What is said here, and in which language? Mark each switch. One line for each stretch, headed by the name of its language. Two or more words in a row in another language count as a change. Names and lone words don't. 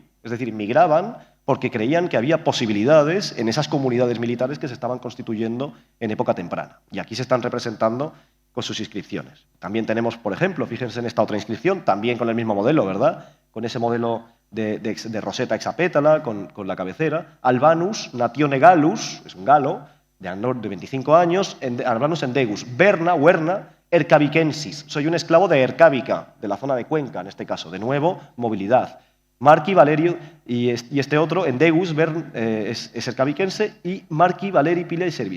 Spanish: Es decir, migraban porque creían que había posibilidades en esas comunidades militares que se estaban constituyendo en época temprana. Y aquí se están representando con sus inscripciones. También tenemos, por ejemplo, fíjense en esta otra inscripción, también con el mismo modelo, ¿verdad? Con ese modelo de roseta hexapétala, con la cabecera.
Latin: Albanus natione Gallus,
Spanish: es un galo, de 25 años,
Latin: Albanus endegus, Huerna, Ercavicensis.
Spanish: Soy un esclavo de Ercávica, de la zona de Cuenca, en este caso. De nuevo, movilidad. Marqui Valerio, y este otro, Endegus, es ercavicense, y Marqui Valeri Pila y Servi.